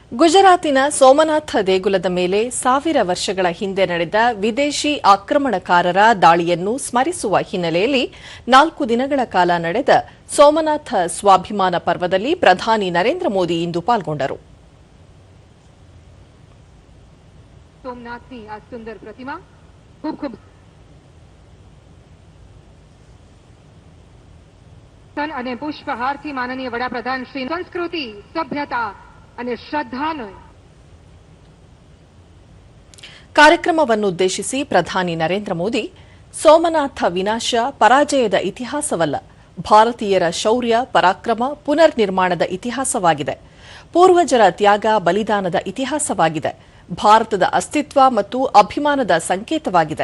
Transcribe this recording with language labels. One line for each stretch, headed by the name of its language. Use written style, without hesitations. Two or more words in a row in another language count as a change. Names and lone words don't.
Kannada: ಗುಜರಾತಿನ ಸೋಮನಾಥ ದೇಗುಲದ ಮೇಲೆ 1000 ವರ್ಷಗಳ ಹಿಂದೆ ನಡೆದ ವಿದೇಶಿ ಆಕ್ರಮಣಕಾರರ ದಾಳಿಯನ್ನು ಸ್ಮರಿಸುವ ಹಿನ್ನೆಲೆಯಲ್ಲಿ 4 ದಿನಗಳ ಕಾಲ ನಡೆದ ಸೋಮನಾಥ ಸ್ವಾಭಿಮಾನ ಪರ್ವದಲ್ಲಿ ಪ್ರಧಾನಿ ನರೇಂದ್ರ ಮೋದಿ ಇಂದು ಪಾಲ್ಗೊಂಡರು.
Gujarati: સોમનાથની આ સુંદર પ્રતિમા ખૂબ ખૂબ સન અને પુષ્પહારથી માનનીય વડાપ્રધાન શ્રી સંસ્કૃતિ સભ્યતા અને ಶ್ರದ್ಧಾನು
Kannada: ಕಾರ್ಯಕ್ರಮವನ್ನುದ್ದೇಶಿಸಿ ಪ್ರಧಾನಿ ನರೇಂದ್ರ ಮೋದಿ ಸೋಮನಾಥ ವಿನಾಶ ಪರಾಜಯದ ಇತಿಹಾಸವಲ್ಲ, ಭಾರತೀಯರ ಶೌರ್ಯ ಪರಾಕ್ರಮ ಪುನರ್ ನಿರ್ಮಾಣದ ಇತಿಹಾಸವಾಗಿದೆ, ಪೂರ್ವಜರ ತ್ಯಾಗ ಬಲಿದಾನದ ಇತಿಹಾಸವಾಗಿದೆ, ಭಾರತದ ಅಸ್ತಿತ್ವ ಮತ್ತು ಅಭಿಮಾನದ ಸಂಕೇತವಾಗಿದೆ.